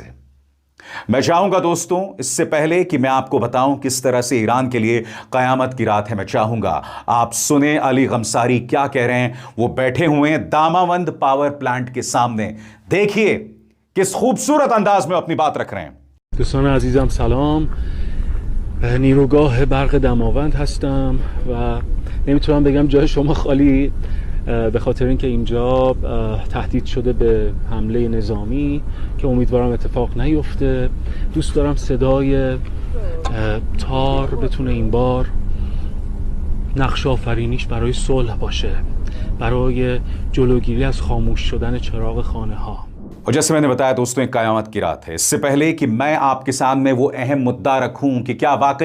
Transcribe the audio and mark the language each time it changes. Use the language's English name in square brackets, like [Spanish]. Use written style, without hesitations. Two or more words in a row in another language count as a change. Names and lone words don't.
[Hindi] मैं चाहूंगा दोस्तों, इससे पहले कि मैं आपको बताऊं किस तरह से ईरान के लिए कयामत की रात है, मैं चाहूंगा आप सुने अली गमसारी क्या कह रहे हैं। वो बैठे हुए हैं दामावंद पावर प्लांट के सामने। देखिए किस खूबसूरत अंदाज में अपनी बात रख रहे हैं। [Persian] دوستان عزیزم سلام. نیروگاه برق دماوند هستم و نمیتونم بگم جای شما خالی، به خاطر اینکه اینجا تهدید شده به حمله نظامی که امیدوارم اتفاق نیفته. دوست دارم صدای تار بتونه این بار نقش آفرینیش برای صلح باشه، برای جلوگیری از خاموش شدن چراغ خانه ها. [Hindi] और जैसे मैंने बताया दोस्तों, एक कयामत की रात है। इससे पहले कि मैं आपके सामने वो अहम मुद्दा रखूं कि क्या वाकई